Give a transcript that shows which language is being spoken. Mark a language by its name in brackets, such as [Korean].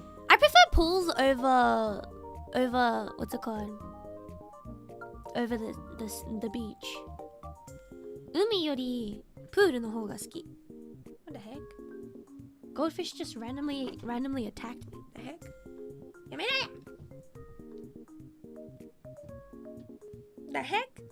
[English] I prefer pools over what's it called? Over the beach. [Japanese] 海よりプールの方が好き [English] What the heck? Goldfish just randomly attacked me. The heck? [Japanese] やめなや [English] The heck?